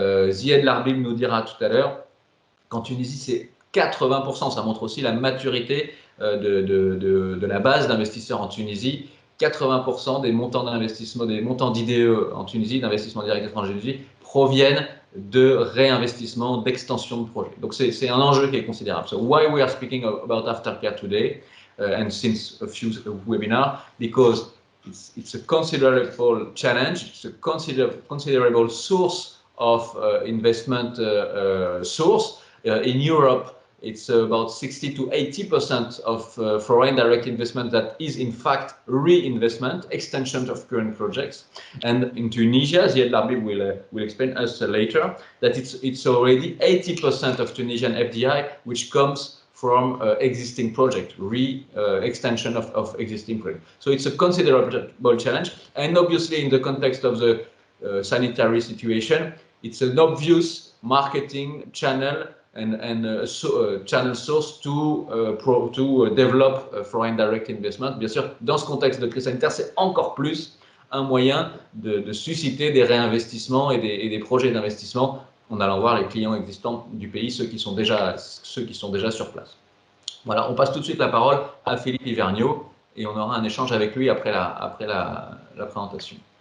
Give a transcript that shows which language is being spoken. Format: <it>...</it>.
<fr>Zied Larbib nous dira tout à l'heure qu'en Tunisie, c'est 80%, ça montre aussi la maturité de la base d'investisseurs en Tunisie. 80% des montants d'investissement, des montants d'IDE en Tunisie, d'investissement direct étranger en Tunisie, proviennent de réinvestissement, d'extension de projets. Donc c'est un enjeu qui est considérable.</fr> <en>So why we are speaking about aftercare today and since a few webinars, because it's a considerable challenge, it's a considerable source of investment source. In Europe, it's about 60 to 80% of foreign direct investment that is in fact reinvestment, extension of current projects. And in Tunisia, Zied Larbib will explain us later that it's already 80% of Tunisian FDI which comes from existing project, extension of existing project. So it's a considerable challenge. And obviously in the context of the sanitary situation, it's an obvious marketing channel and channel source to develop foreign direct investment.</en> <fr>Bien sûr, dans ce contexte de crise sanitaire, c'est encore plus un moyen de susciter des réinvestissements et des projets d'investissement en allant voir les clients existants du pays, ceux qui sont déjà sur place. Voilà, on passe tout de suite la parole à Philippe Hivergnot et on aura un échange avec lui après la présentation.</fr>